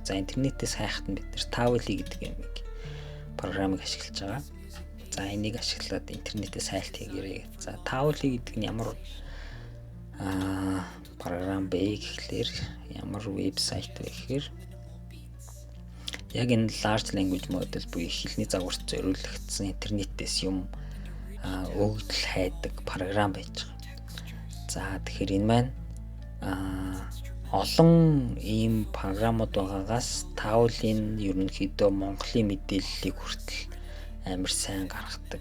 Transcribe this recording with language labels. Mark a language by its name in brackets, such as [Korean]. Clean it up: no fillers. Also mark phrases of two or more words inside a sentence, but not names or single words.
[Mongolian] За интернетээс хайхад нь бид нэр Towel гэдэг юмыг програмыг ашиглаж байгаа. За энийг ашиглаад интернетээс хайлт хийгээрэй. За Towel гэдэг нь ямар програм бэ гэхлээр ямар вебсайт вэ гэхээр яг энэ [English] large language model [Mongolian] буюу их хэлний загварт зориулагдсан интернетээс юм өгдөл хайдаг програм байж байгаа. За тэгэхээр энэ маань олон ийм програмууд байгаагаас Towel-ийн ерөнхийдөө Монголын мэдээллийг хүртэл амар сайн гаргадаг.